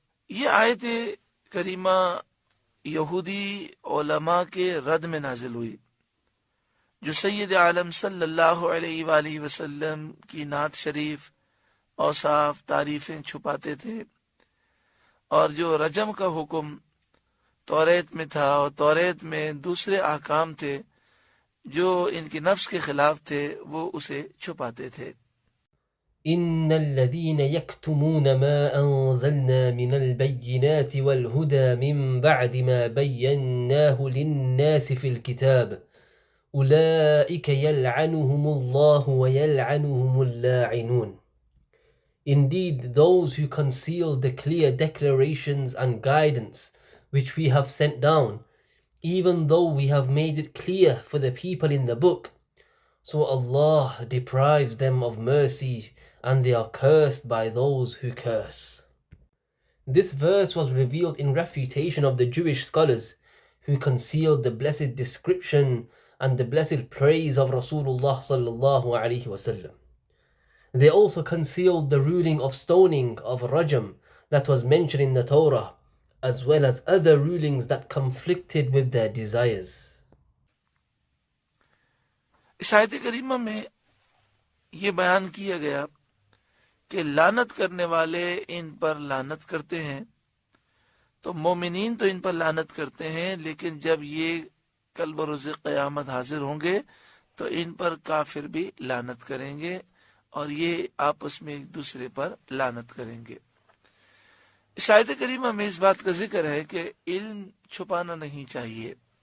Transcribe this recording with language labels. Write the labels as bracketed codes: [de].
[ur] یہ آیت کریمہ یہودی علماء کے رد میں نازل ہوئی جو سید عالم صلی اللہ علیہ وآلہ وسلم کی نعت شریف، اوصاف، تعریفیں چھپاتے تھے، اور جو رجم کا حکم توریت میں تھا اور توریت میں دوسرے احکام تھے جو ان کی نفس کے خلاف تھے، وہ اسے چھپاتے تھے۔ [ar] إن الذين يكتمون ما أنزلنا من البينات والهدى من بعد ما بيناه للناس في الكتاب أولئك يلعنهم الله ويلعنهم اللاعنون. [en] Indeed, those who conceal the clear declarations and guidance which we have sent down, even though we have made it clear for the people in the book, so Allah deprives them of mercy, and they are cursed by those who curse. This verse was revealed in refutation of the Jewish scholars who concealed the blessed description and the blessed praise of Rasulullah sallallahu alaihi wasallam. They also concealed the ruling of stoning of Rajam that was mentioned in the Torah, as well as other rulings that conflicted with their desires. [ur] اس آیت کریمہ میں یہ بیان کیا گیا کہ لعنت کرنے والے ان پر لعنت کرتے ہیں، تو مومنین تو ان پر لعنت کرتے ہیں، لیکن جب یہ کل بروز قیامت حاضر ہوں گے تو ان پر کافر بھی لعنت کریں گے اور یہ آپس میں ایک دوسرے پر لعنت کریں گے۔ اس آیت کریمہ میں اس بات کا ذکر ہے کہ علم چھپانا نہیں چاہیے۔